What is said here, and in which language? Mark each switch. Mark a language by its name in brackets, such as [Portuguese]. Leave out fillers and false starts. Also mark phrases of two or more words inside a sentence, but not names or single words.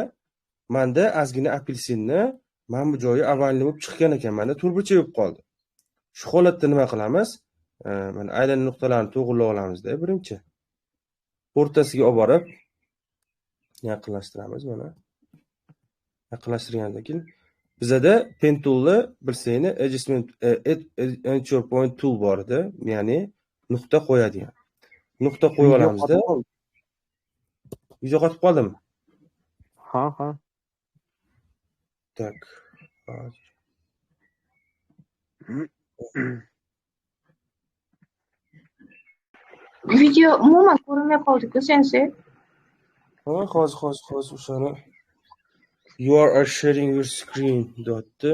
[Uzbek] Menda ozgina apelsinni mana bu joyi avvalni bo'lib chiqqan ekan, menda turbucha bo'lib qoldi. Shu holatda nima qilamiz? Mana aylana nuqtalarini to'g'rilab olamiz-da, birinchi. O'rtasiga olib borib yaqinlashtiramiz mana. Yaqinlashtirgandan keyin bizada [English] pen toolni [Uzbek] bilsangiz, [English] adjustment anchor point tool [Uzbek] bor edi, ya'ni nuqta qo'yadigan. Nuqta qo'yib olamizda. Video qotib qoldimi? Ha. Tak. Video umuman ko'rinmay qoldi-ku, sensi. Hozir o'shani [English] you are sharing your screen [Uzbek] dotdi.